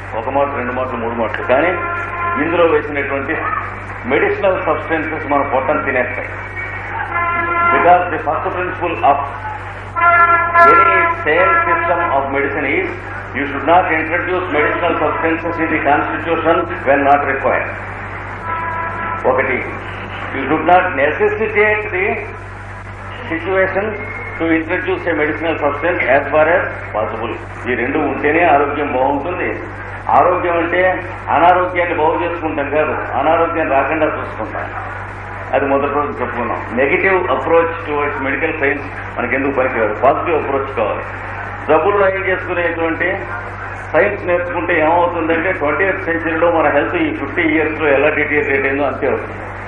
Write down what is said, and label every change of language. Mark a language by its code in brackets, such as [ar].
[te] 1 మాట 2 మాటలు 3 మాటలు. కానీ ఇందులో వేసినటువంటి మెడిసినల్ సబ్స్టెన్సెస్ మన పొట్టను తినేస్తాయి. [en] Because the first principle of any sale system of medicine is you should not introduce medicinal substances in the constitution when not required. [te] ఒకటి, [en] you should not necessitate the situation to introduce a medicinal substance as far as possible. [te] ఈ 2 ఉంటేనే ఆరోగ్యం బాగుంటుంది. ఆరోగ్యం అంటే అనారోగ్యాన్ని బాగు చేసుకుంటాం కాదు, అనారోగ్యం రాకుండా చూసుకుంటాం. అది మొదటి రోజు చెప్పుకున్నాం. [en] negative approach towards medical science [te] మనకెందుకు పనికిరాదు, పాజిటివ్ అప్రోచ్ కావాలి. జబ్బులు నయం చేసుకునేటువంటి సైన్స్ నేర్చుకుంటే ఏమవుతుందంటే 20th centuryలో మన హెల్త్ ఈ 50 yearsలో ఎలా డిటీరియరేట్ అయిందో అంతే అవుతుంది.